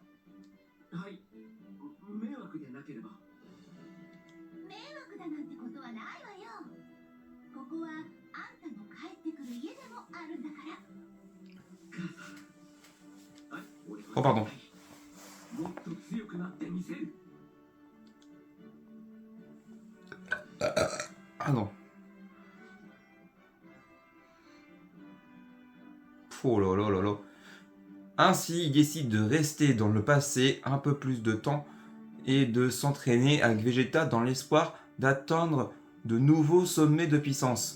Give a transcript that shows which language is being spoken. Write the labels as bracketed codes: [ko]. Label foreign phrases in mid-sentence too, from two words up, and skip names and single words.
[ja] はい。迷惑でなければ。迷惑だなんてことはないわよ。ここはあんたの帰ってくる家でもあるんだから。はい、俺は [fr] Oh pardon. [ja] もっと強くなってみせる。 [fr] Ah non. Oh là là là là. Ainsi, il décide de rester dans le passé un peu plus de temps et de s'entraîner avec Vegeta dans l'espoir d'atteindre de nouveaux sommets de puissance.